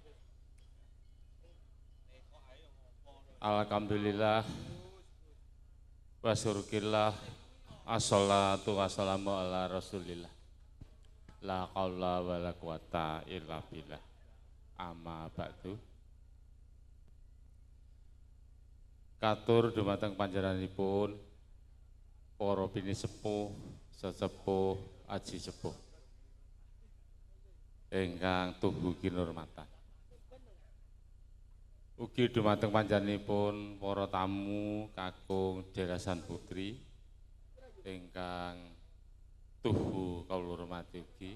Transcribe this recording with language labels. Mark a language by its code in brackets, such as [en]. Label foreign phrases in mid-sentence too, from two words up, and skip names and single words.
[ar] الحمد لله والشكر لله الصلاة والسلام على رسول الله لا قول ولا قوة إلا بالله أما بعد. [jv] Katur dumateng panjenenganipun para bini sepuh, sesepuh, aji sepuh ingkang tuhu kinurmatan. Ugi dumateng panjenenganipun para tamu kakung derasan putri ingkang tuhu kawula hormati ugi.